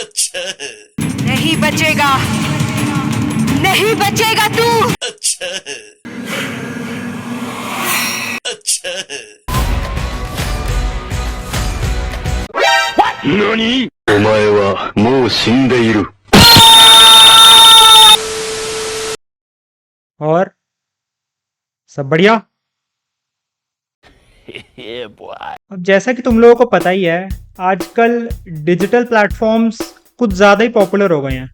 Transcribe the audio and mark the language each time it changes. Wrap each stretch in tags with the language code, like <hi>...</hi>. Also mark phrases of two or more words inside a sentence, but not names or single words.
<hi>अच्छा नहीं बचेगा, नहीं बचेगा तू। अच्छा अच्छा</hi> <ja>何お前はもう死んでいる。</ja> <hi>और सब बढ़िया। अब जैसा कि तुम लोगों को पता ही है, आजकल</hi> <en>digital platforms</en> <hi>कुछ ज़्यादा ही पॉपुलर हो गए हैं।</hi>